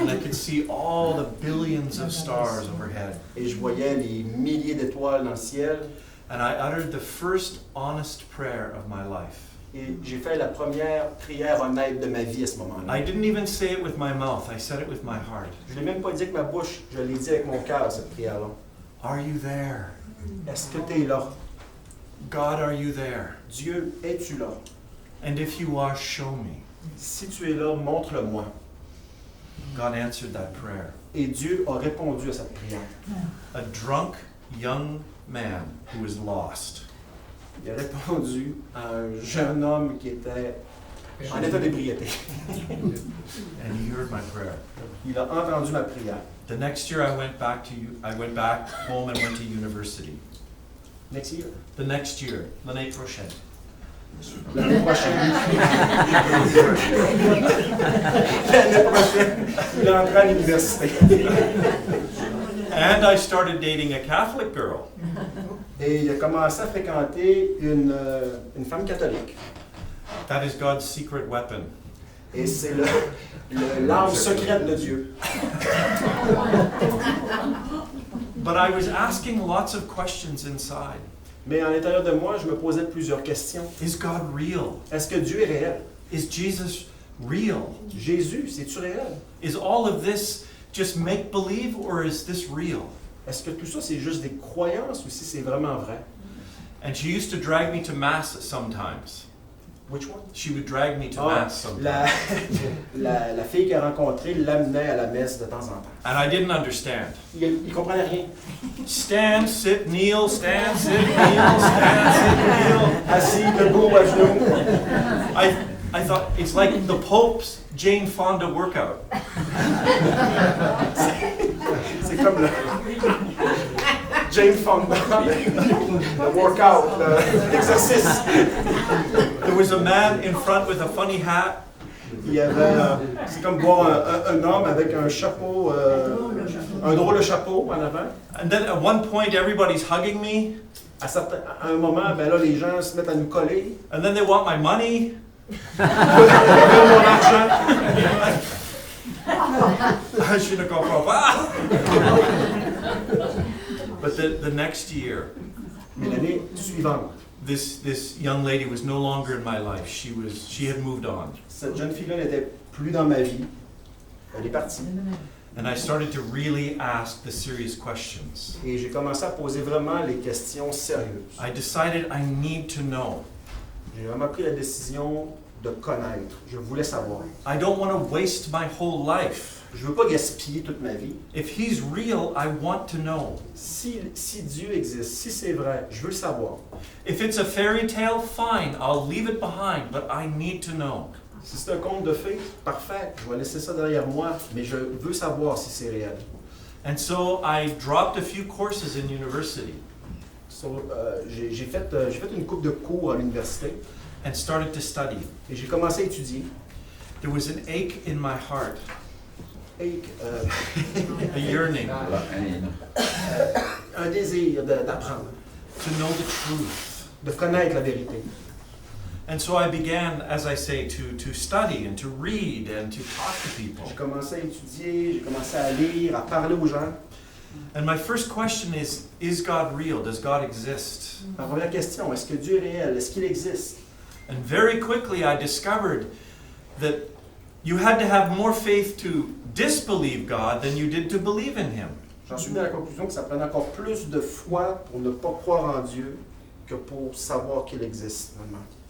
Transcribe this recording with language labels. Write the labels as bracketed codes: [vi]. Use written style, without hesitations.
[en] And I could see all the billions of stars overhead. [fr] Et je voyais les milliers d'étoiles dans le ciel. [en] And I uttered the first honest prayer of my life. [fr] Et j'ai fait la première prière honnête de ma vie à ce [en] I [fr] moment-là. [en] didn't even say it with my mouth, I said it with my heart. [fr] Je ne l'ai même pas dit avec ma bouche, je l'ai dit avec mon cœur, cette prière-là. [en] Are you there? [fr] Est-ce que tu es là? [en] God, are you there? [fr] Dieu, es-tu là? [en] And if you are, show me. [fr] Si tu es là, montre-le-moi. [en] God answered that prayer. [fr] Et Dieu a répondu à cette prière. [en] A drunk young man who was lost. [fr] Il a répondu à un jeune homme qui était en état d'ébriété. [en] And he heard my prayer. [fr] Il a entendu ma prière. [en] The next year I went back home and went to university. Next year. The next year, [fr] l'année prochaine. L'année prochaine. L'année prochaine, il est entré à l'université. [en] And I started dating a Catholic girl. [fr] Et il a commencé à fréquenter une femme catholique. [en] That is God's secret weapon. [fr] Et c'est l'arme secrète de Dieu. [en] But I was asking lots of questions inside. [fr] Mais à l'intérieur de moi, je me posais plusieurs questions. [en] Is God real? [fr] Est-ce que Dieu est réel? [en] Is Jesus real? [fr] Jésus, c'est-tu réel? [en] Is all of this just make-believe or is this real? [fr] Est-ce que tout ça, c'est juste des croyances ou si c'est vraiment vrai? [en] And she used to drag me to mass sometimes. Which one? She would drag me to Ah, mass sometimes. [fr] la fille qu'elle a rencontrée l'amenait à la messe de temps en temps. [en] And I didn't understand. [fr] Il comprenait rien. [en] Stand, sit, kneel, stand, sit, kneel, stand, sit, kneel. [fr] Assis, debout, à genoux. [en] I thought it's like the Pope's Jane Fonda workout. [fr] C'est comme le Jane Fonda, le workout, l'exercice. [en] There was a man in front with a funny hat. [fr] Il y avait, c'est comme voir un homme avec un chapeau, un drôle de chapeau en avant. [en] And then at one point everybody's hugging me. [fr] À un moment, ben là, les gens se mettent à nous coller. [en] And then they want my money. [fr] Ils veulent mon argent. Je ne comprends pas. [en] But the next year, [fr] Mais l'année suivante, [en] this young lady was no longer in my life. She had moved on. [fr] cette jeune fille-là n'était plus dans ma vie. Elle est partie. [en] And I started to really ask the serious questions. [fr] Et j'ai commencé à poser vraiment les questions sérieuses. [en] I decided I need to know. [fr] J'ai vraiment pris la décision de connaître. Je voulais savoir. [en] I don't want to waste my whole life. [fr] Je ne veux pas gaspiller toute ma vie. [en] If he's real, I want to know. [fr] Si Dieu existe, si c'est vrai, je veux le savoir. [en] If it's a fairy tale, fine, I'll leave it behind, but I need to know. [fr] Si c'est un conte de fées, parfait, je vais laisser ça derrière moi, mais je veux savoir si c'est réel. [en] And so I dropped a few courses in university [fr] J'ai fait une couple de cours à l'université [en] and started to study. [fr] et j'ai commencé à étudier. [en] There was an ache in my heart, [fr] Et, [en] a yearning [fr] un désir d'apprendre, [en] to know the truth. [fr] de connaître la vérité. [en] And so I began, as I say, to study and to read and to talk to people. [fr] J'ai commencé à étudier, j'ai commencé à lire, à parler aux gens. [en] And my first question is God real? Does God exist? [fr] Ma première question, est-ce que Dieu est réel? Est-ce qu'il existe? [en] And very quickly I discovered that you had to have more faith to disbelieve God than you did to believe in Him. [fr] J'en suis venu à la conclusion que ça prenait encore plus de foi pour ne pas croire en Dieu que pour savoir qu'il existe, finalement.